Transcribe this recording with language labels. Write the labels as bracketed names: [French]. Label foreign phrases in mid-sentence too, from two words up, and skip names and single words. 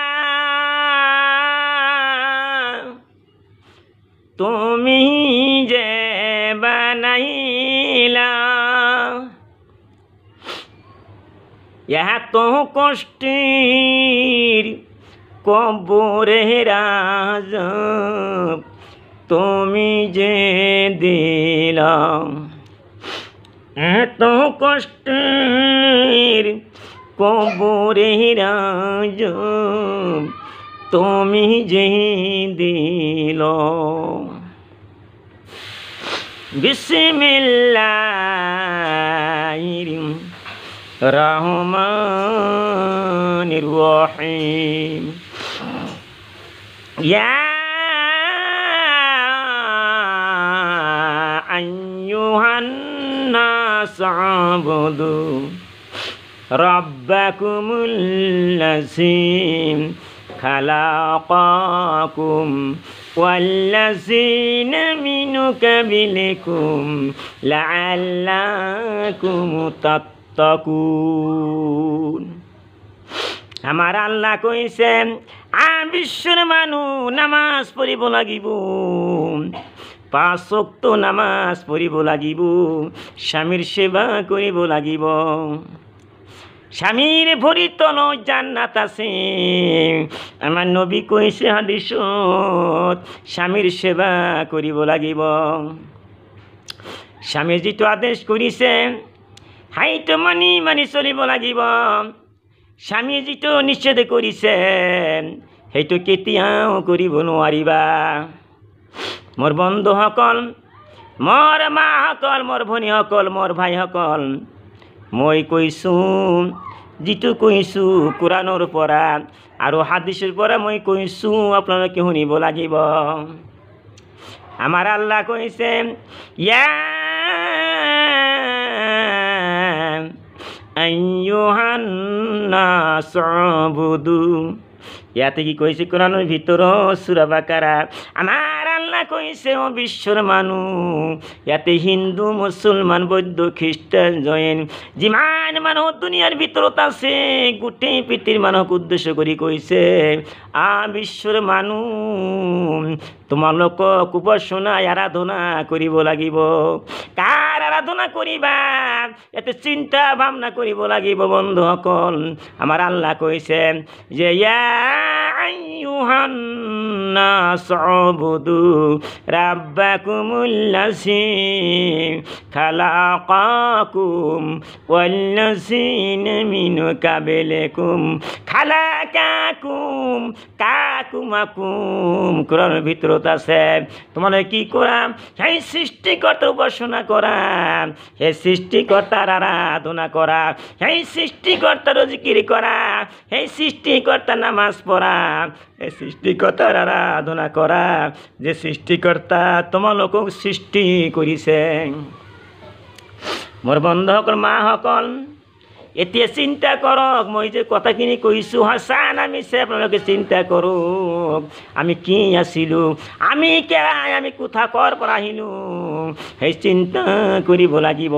[Bangla] তুমি যে বানাইলা, এত কষ্টের কবরের আযাব তুমি যে দিলা, এত কষ্টের কবরের আযাব তুমি যে দিলা। [Arabic] بسم الله الرحمن الرحيم. يا أيها الناس اعبدوا ربكم الذي خلقكم والذين من قبلكم لعلكم تتقون. [Assamese] আমার আল্লাহ কইছেন বিশ্বর মানুষ নামাজ পড়িব লাগিব, 5 ওয়াক্ত নামাজ পড়িব লাগিব, স্বামীর সেবা করিব লাগিব। স্বামীর ভরিত জান্নাত আছে। আমার নবী কইছে হাদিসত স্বামীর সেবা করিব লাগিব। স্বামী যেটো আদেশ কৰিছে হাইটো মানি চলিব লাগিব। স্বামী যেটো নিষেধ কৰিছে সেইটো কেতিয়াও কৰিব নোৱাৰিবা। মোৰ বন্ধুসকল, মোৰ মাসকল, মোৰ ভনীসকল, মোৰ ভাইসকল, মই কৈছোঁ যেটো কৈছোঁ কোৰাণৰ পৰা আৰু হাদিসৰ পৰা মই কৈছোঁ আপোনালোকে শুনিব লাগিব। আমাৰ আল্লাহ কৈছে [Arabic] يا أيها الناس اعبدوا. [Assamese] ইয়াতে কি কৈছে কোরআনের ভিতৰত সূরা বাকারা। আমার আল্লাহ কৈছে ও বিশ্বর মানুষ, ইয়াতে হিন্দু মুসলমান বৌদ্ধ খ্রিস্টান জৈন যিমান মানুহ দুনিয়ার ভিতৰত আছে গোটেই পৃথিৱীৰ মানুহক উদ্দেশ্য কৰি কৈছে বিশ্বর মানুষ তোমালোকক উপাসনা আৰাধনা কৰিব লাগিব। কাৰ আৰাধনা কৰিবা এতে চিন্তা ভাবনা কৰিব লাগিব। বন্ধুসকল, আমার আল্লাহ কৈছে যে [Arabic] يا أيها الناس اعبدوا ربكم الذي خلقكم والذين من قبلكم خلقكم [Assamese] কাকুমাকুম। কোরআনের ভিতৰত আছে তোমালোকে কি কৰা সেই সৃষ্টিকর্তার উপাসনা কৰা, সেই সৃষ্টিকর্তার আরাধনা কৰা, সেই সৃষ্টিকর্তার জিকির কৰা, সেই সৃষ্টিকর্তার নামাজ পড়া, এই সৃষ্টিকর্তার আরাধনা কৰা যে সৃষ্টিকর্তা তোমালোকক সৃষ্টি কৰিছে। মোৰ বন্ধুসকল, মাসকল, এতিয়া চিন্তা কৰক মই যে কথাখিনি কৈছোঁ সঁচা না মিছা আপোনালোকে চিন্তা কৰক। আমি কি আছিলোঁ, আমি কেৰাই, আমি কোথা কৰ পৰা আহিলোঁ সেই চিন্তা কৰিব লাগিব।